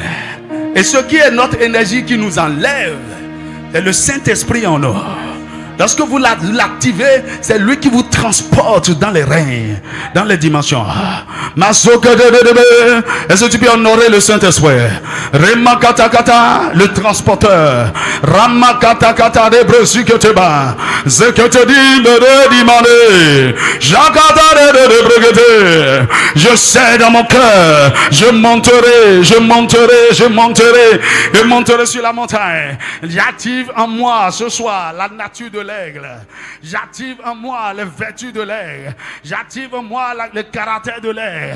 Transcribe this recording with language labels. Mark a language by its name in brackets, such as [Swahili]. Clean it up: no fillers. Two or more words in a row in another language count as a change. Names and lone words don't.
[French] Et ce qui est notre énergie qui nous enlève, c'est le Saint-Esprit en nous. Lorsque vous l'activez, c'est lui qui vous transporte dans les règnes, dans les dimensions. Est-ce que tu peux honorer le Saint-Esprit? Remakatakata, le transporteur. Ramakatakata, de Bresiketeba. Zeketedi, Dimane. Jakata, de Bregete. Je sais dans mon cœur, je monterai sur la montagne. J'active en moi ce soir la nature de l'aigle. J'active en moi les vertus de l'aigle. J'active en moi le caractère de l'aigle.